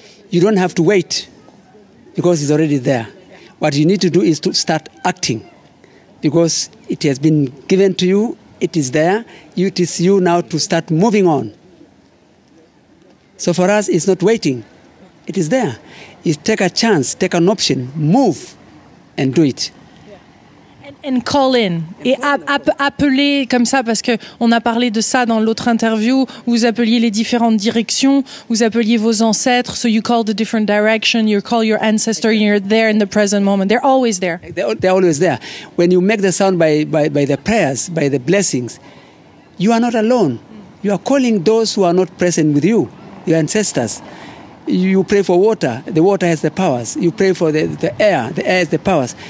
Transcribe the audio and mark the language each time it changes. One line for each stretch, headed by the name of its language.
English: You don't have to wait because it's already there. What you need to do is to start acting because it has been given to you, it is there, it is you now to start moving on. So for us, it's not waiting, it is there. You take a chance, take an option, move and do it. And call in.
French: Et appeler comme ça, parce que on a parlé de ça dans l'autre interview. Vous appeliez les différentes directions, vous appeliez vos ancêtres.
English: So you call the different direction. You call your ancestor. You're there in the present moment. They're always there. They're always there. When you make the sound by the prayers, by the blessings, you are not alone. You are calling those who are not present with you, your ancestors. You pray for water, the water has the powers. You pray for the air has the powers.